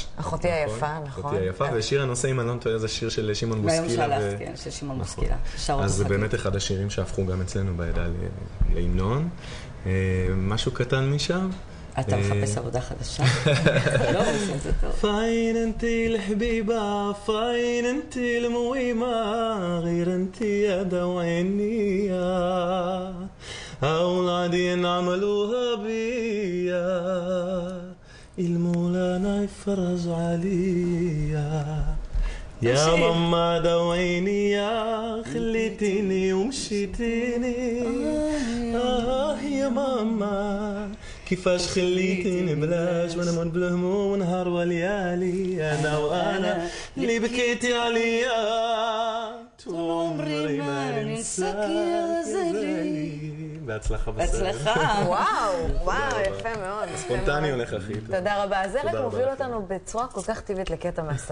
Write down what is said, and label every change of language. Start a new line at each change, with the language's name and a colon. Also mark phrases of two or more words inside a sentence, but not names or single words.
Hebrew: אחותי היפה, נכון. אחותי היפה, ושיר הנושא, אם אני לא טועה, זה שיר של שמעון בוסקילה. מהיום שלחת, כן, של שמעון בוסקילה. אז זה באמת אחד השירים שהפכו גם אצלנו בעדה להמנון. משהו קטן משם. אתה מחפש עבודה חדשה? לא, זה טוב.
Arabic: פיין انتي الحبيبة פיין انتي المويمة غير انتي يا دوينية أول قاعدين عملوها بيا المولانا يفرج عليا يا ماما دويني يا خليتيني ومشيتيني يا ماما كيفاش خليتيني بلاش وانا من بالهموم ونهار وليالي انا وانا اللي بكيتي عليا طول عمري ما ننساك يا غزالي.
Hebrew: בהצלחה בסרט. בהצלחה. וואו, יפה מאוד. ספונטני הולך הכי טוב. תודה רבה. זה רק מוביל אותנו בצורה כל כך טבעית לקטע מהסרט.